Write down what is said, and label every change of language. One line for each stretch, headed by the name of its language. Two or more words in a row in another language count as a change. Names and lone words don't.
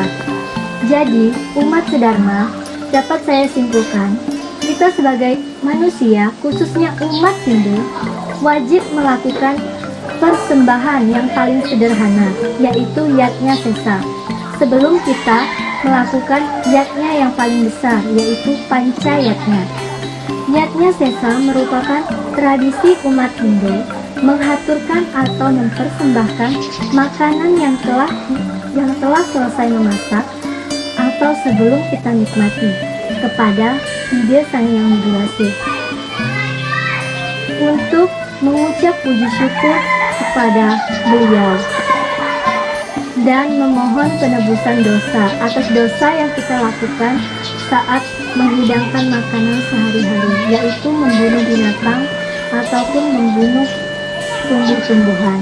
Indonesian: Jadi, umat sedharma, dapat saya simpulkan, kita sebagai manusia, khususnya umat Hindu, wajib melakukan persembahan yang paling sederhana, yaitu yatnya sesa, sebelum kita melakukan yatnya yang paling besar, yaitu panca yatnya. Yatnya sesa merupakan tradisi umat Hindu menghaturkan atau mempersembahkan makanan yang telah selesai memasak atau sebelum kita nikmati kepada ide Sang Yang Widi Wase, untuk mengucap puji syukur kepada beliau dan memohon penebusan dosa atas dosa yang kita lakukan saat menghidangkan makanan sehari-hari, yaitu membunuh binatang ataupun membunuh tumbuh-tumbuhan.